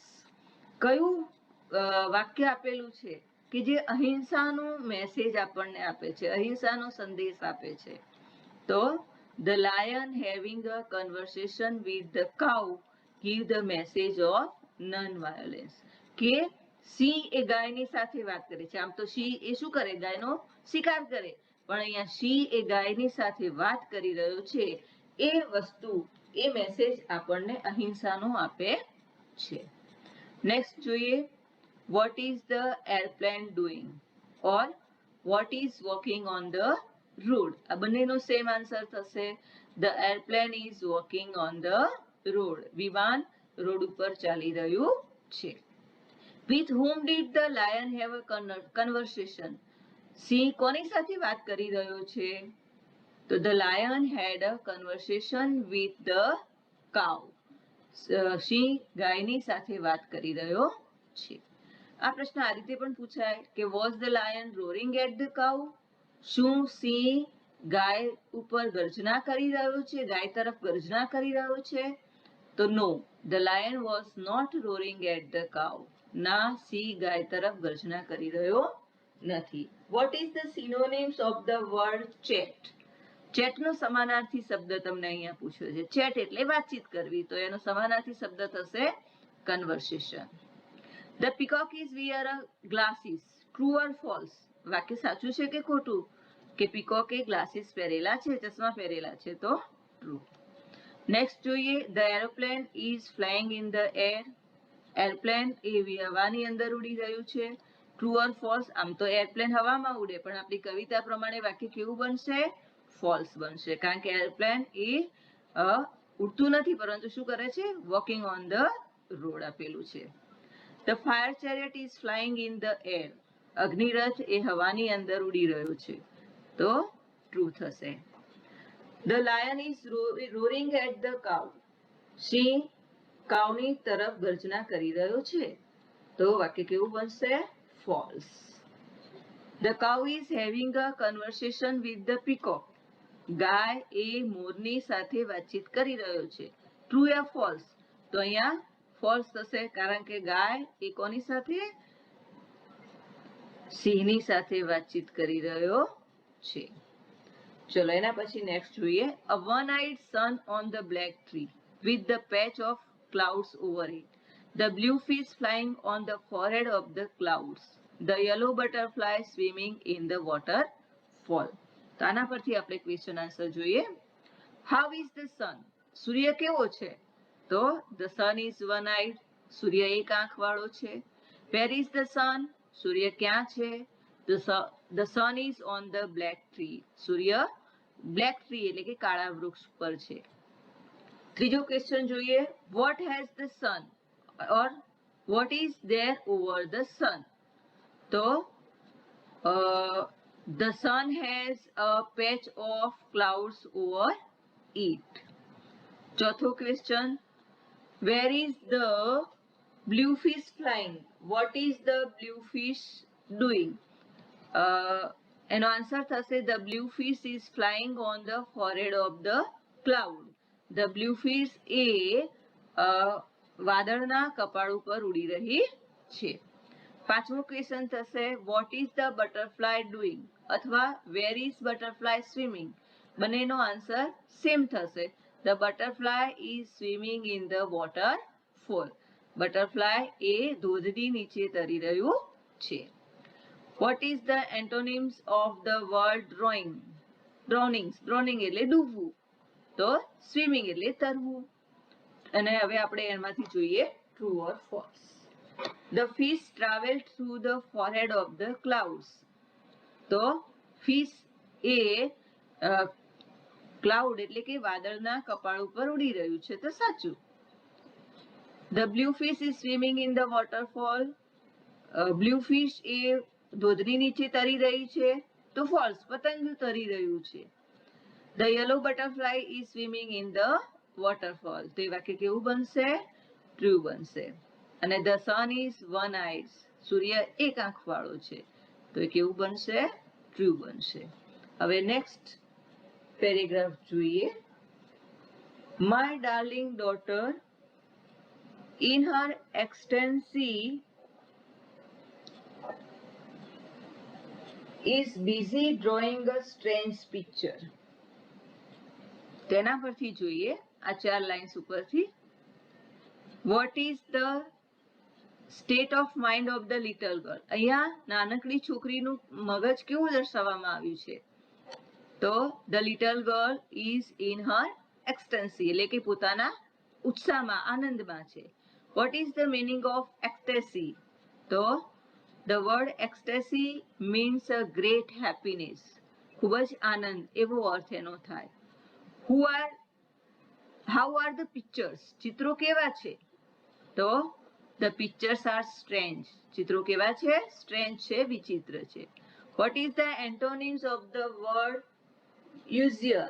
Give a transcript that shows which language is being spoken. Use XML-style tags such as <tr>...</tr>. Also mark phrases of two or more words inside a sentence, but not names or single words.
<gu>કયું વાક્ય આપેલું છે કે જે અહિંસાનો મેસેજ આપણને આપે છે, અહિંસાનો સંદેશ આપે છે?</gu> <en>તો the lion having a conversation with the cow give the message of non-violence.</en> <gu>કે સિંહ એ ગાયની સાથે વાત કરે છે. આમ તો સિંહ એ શું કરે? ગાયનો શિકાર કરે, પણ અહીંયા સિંહ એ ગાયની સાથે વાત કરી રહ્યો છે. એ વસ્તુ, એ મેસેજ આપણને અહિંસાનો આપે છે. નેક્સ્ટ જોઈએ.</gu> <en>what is the airplane doing? or what is walking on the રોડ.</en> <gu>આ બંનેનો</gu> <en>same answer થશે. the airplane is walking on the road.</en> <gu>વિમાન રોડ ઉપર ચાલી રહ્યું છે.</gu> <en>વિથ whom did the lion have a conversation?</en> <gu>સિંહ કોની સાથે વાત કરી રહ્યો છે?</gu> <en>તો the lion had a conversation with the cow.</en> <gu>સિંહ ગાયની સાથે વાત કરી રહ્યો છે. આ પ્રશ્ન આ રીતે પણ પૂછાય કે</gu> <en>was the lion roaring at the cow?</en> <gu>શું સિંહ ગાય ઉપર ગર્જના કરી રહ્યો છે? ગાય તરફ ગર્જના કરી રહ્યો છે?</gu> <en>તો no, the lion was not roaring at the cow.</en> <gu>ના, સિંહ ગાય તરફ ગર્જના કરી રહ્યો નથી.</gu> <en>What is the synonyms of the word chat?</en> <gu>ચેટનો સમાનાર્થી શબ્દ તમને અહીંયા પૂછ્યો છે. ચેટ એટલે વાતચીત કરવી, તો એનો સમાનાર્થી શબ્દ થશે કન્વર્સેશન.</gu> <en>The peacock is wear glasses. True or false?</en> <gu>વાક્ય સાચું છે કે ખોટું? કે પીકોકે ગ્લાસીસ પહેરેલા છે, ચશ્મા પહેરેલા છે, તો ટ્રુ. નેક્સ્ટ જોઈએ,</gu> <en>the aeroplane is flying in the air.</en> <gu>એરપ્લેન એ હવાની અંદર ઉડી રહ્યું છે.</gu> <en>true or false?</en> <gu>આમ તો એરપ્લેન હવામાં ઉડે, પણ આપણી કવિતા પ્રમાણે વાક્ય કેવું બનશે? ફોલ્સ બનશે, કારણ કે એરપ્લેન એ ઉડતું નથી, પરંતુ શું કરે છે?</gu> <en>walking on the road</en> <gu>આપેલું છે.</gu> <en>The fire chariot is flying in the air.</en> <gu>અગ્નિરથ એ હવાની અંદર ઉડી રહ્યો છે, તો ટ્રુ થશે.</gu> <en>The lion is roaring at the cow.</en> <gu>સિંહ કાઉની તરફ ગર્જના કરી રહ્યો છે, તો વાક્ય કેવું બનશે? ફોલ્સ.</gu> <en>The cow is having a conversation with the peacock.</en> <gu>ગાય એ મોરની સાથે વાતચીત કરી રહ્યો છે. ટ્રુ યા ફોલ્સ? તો અહીંયા ફોલ્સ થશે, કારણ કે ગાય એ કોની સાથે? સિંહની સાથે વાતચીત કરી રહ્યો છે. ચલો એના પછી નેક્સ્ટ જોઈએ.</gu> <en>A one-eyed sun on the black tree with the patch of clouds over it. The blue fish flying on the forehead of the clouds. The yellow butterfly swimming in the waterfall.</en> <gu>તો આના પરથી આપણે</gu> <en>question answer</en> <gu>જોઈએ.</gu> <en>How is the sun?</en> <gu>સૂર્ય કેવો છે?</gu> <en>તો the sun is one-eyed.</en> <gu>સૂર્ય એક આંખ વાળો છે.</gu> <en>Where is the sun?</en> <gu>સૂર્ય ક્યાં છે?</gu> <en>The sun is on the black tree.</en> <gu>સૂર્ય</gu> <en>black tree</en> <gu>એટલે કે કાળા વૃક્ષ પર છે. ત્રીજો ક્વેશ્ચન જોઈએ.</gu> <en>What has the sun or what is there over the sun? તો the sun has a patch of clouds over it.</en> <gu>ચોથો ક્વેશ્ચન.</gu> <en>Where is the blue fish flying? What is the blue fish doing?</en> <gu>એનો આન્સર થશે</gu> <en>the blue fish is flying on the forehead of the cloud. The blue fish</en> <gu>એ વાદળના કપાળ ઉપર ઉડી રહી છે. પાંચમો ક્વેશ્ચન થશે</gu> <en>what is the butterfly doing અથવા where is butterfly swimming?</en> <gu>બંનેનો</gu> <en>answer same</en> <gu>થશે.</gu> <en>The butterfly is swimming in the waterfall.</en> <gu>બટરફ્લાય એ ધોધની નીચે તરી રહ્યું છે.</gu> <en>What is the antonyms of the word drowning?</en> <gu>Drowning એટલે ડૂબવું, તો swimming એટલે તરવું. અને હવે આપણે એમાંથી જોઈએ</gu> <en>true or false. The fish traveled through the forehead of the clouds.</en> <gu>તો fish એ ક્લાઉડ એટલે કે વાદળના કપાળ ઉપર ઉડી રહ્યું છે, તો સાચું.</gu> <en>The blue fish is swimming in the waterfall. Blue fish</en> <gu>એ ધોધની નીચે તરી રહી છે, તો ફોલ્સ, પતંગ તરી રહ્યું છે.</gu> <en>The yellow butterfly is swimming in the waterfall.</en> <gu>તો એ વાક્ય કેવું બનશે? ટ્રુ બનશે. અને</gu> <en>the sun is one-eyed.</en> <gu>સૂર્ય એક આંખ વાળો છે, તો એ કેવું બનશે? ટ્રુ બનશે. હવે</gu> <en>next paragraph</en> <gu>જોઈએ.</gu> <en>My darling daughter in her ecstasy is busy drawing a strange picture.</en> <gu>તેના પરથી જોઈએ આ ચાર લાઇન્સ ઉપરથી.</gu> <en>What is the state of mind of the little girl?</en> <gu>અહીંયા નાનકડી છોકરીનું મગજ કેવું દર્શાવવામાં આવ્યું છે?</gu> <en>તો the little girl is in her ecstasy</en> <gu>એટલે કે પોતાના ઉત્સાહમાં, આનંદમાં છે.</gu> <en>What is the meaning of ecstasy? તો the word ecstasy means a great happiness.</en> <gu>ખૂબ જ આનંદ એવો અર્થ એનો થાય.</gu> <en>how are the pictures,</en> <gu>ચિત્રો કેવા છે? તો</gu> <en>the pictures are strange,</en> <gu>ચિત્રો કેવા છે? સ્ટ્રેન્જ છે, વિચિત્ર છે.</gu> <en>what is the antonyms of the word usual?</en>